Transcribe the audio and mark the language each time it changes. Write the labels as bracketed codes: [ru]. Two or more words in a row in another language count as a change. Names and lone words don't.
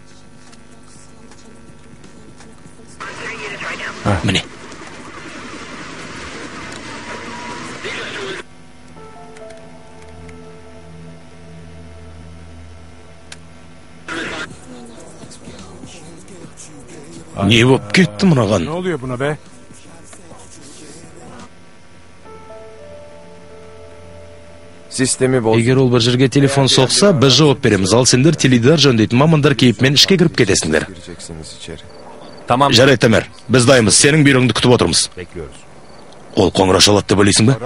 [kk] Міне. Не болып кетті мынаған? [tr] Ne oluyor buna be? Sistemi boz. [kk] Егер ол бір жерге телефон соқса, біз жауап береміз. Ал сендер теледидар жөндейтін мамандар кейіпмен ішке кіріп кетесіңдер. [tr] Gireceksiniz içeri. Tamam. [kk] Жарайды, Тамер, біз дайымыз. Сенің бұйрығыңды күтіп отырмыз. [tr] Bekliyoruz. [kk] Ол қоңырау шалады деп ойлайсың ба?